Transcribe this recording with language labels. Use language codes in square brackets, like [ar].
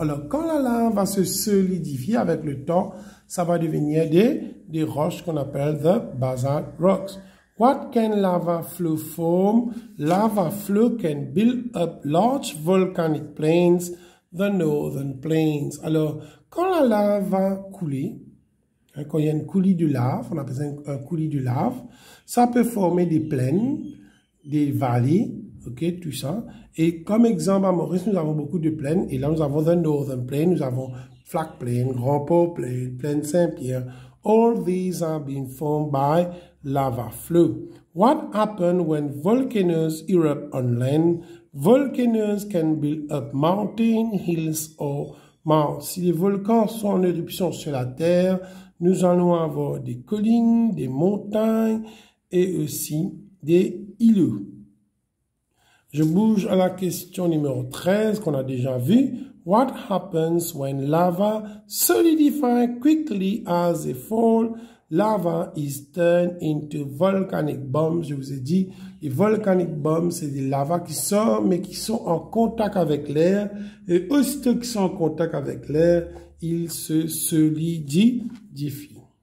[fr] Alors, quand la lave va se solidifier avec le temps, ça va devenir des roches qu'on appelle the basalt rocks. [en] What can lava flow form? Lava flow can build up large volcanic plains, the northern plains. [fr] Alors, quand la lave va couler, quand il y a une coulis de lave, on appelle ça un coulis de lave, ça peut former des plaines, des vallées, ok, tout ça. Et comme exemple, à Maurice, nous avons beaucoup de plaines. Et là, nous avons the Northern Plain, nous avons Flag Plain, Grand Port Plain, Plaine Saint-Pierre. [en] All these are being formed by lava flow. What happens when volcanoes erupt on land? Volcanoes can build up mountain, hills or mountains. [fr] Si les volcans sont en éruption sur la terre, nous allons avoir des collines, des montagnes et aussi des îlots. Je bouge à la question numéro 13 qu'on a déjà vue. [en] What happens when lava solidifies quickly as they fall? Lava is turned into volcanic bombs. [fr] Je vous ai dit, les volcanic bombs, c'est des lavas qui sortent, mais qui sont en contact avec l'air. Et aussitôt qu'ils sont en contact avec l'air, ils se solidifient.